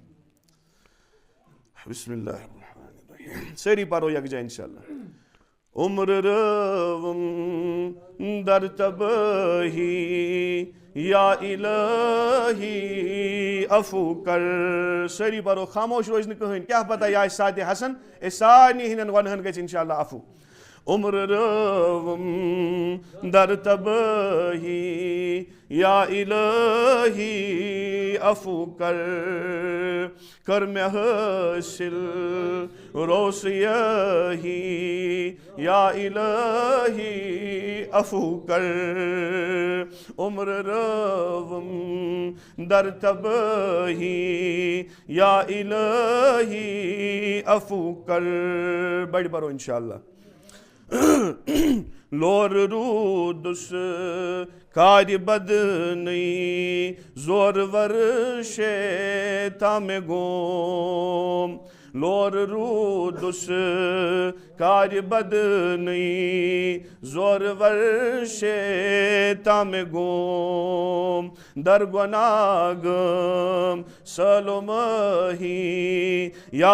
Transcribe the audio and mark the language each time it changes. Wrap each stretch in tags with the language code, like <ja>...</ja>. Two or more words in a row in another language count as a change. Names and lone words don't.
<ar>بسم اللہ الرحمن الرحیم</ar> <ks>سٲری پرو یکجا</ks> <ar>انشاء اللہ</ar> <fa>عمر روم در تباہی یا الہی عفو کر</fa> <ks>سٲری پرو خاموش روزِ نہٕ کٕہٕنۍ کیٛاہ پتہ یہِ آسہِ ساتہِ حسن أسۍ سارنٕے ہِنٛدٮ۪ن گۄنہن گژھِ</ks> <ar>انشاء اللہ</ar> <ks>عفو</ks> <fa>عمر روم در تباہی یا الہی عفو کر مےٚ حٲصِل روسیاہی یا الہی عفو کر</fa> <ks>عمر روم در تباہی یا الہی عفو کر بڑِ پرو</ks> <ar>انشاء اللہ</ar> <ks>لور روٗدُس کارِ بدنٕے زور ور شیطان مےٚ گوم لور روٗدُس کارِ بدنٕے زور ور شیطان مےٚ گوم در گۄناہ گٲم سٲلو مٲہی یا</ks>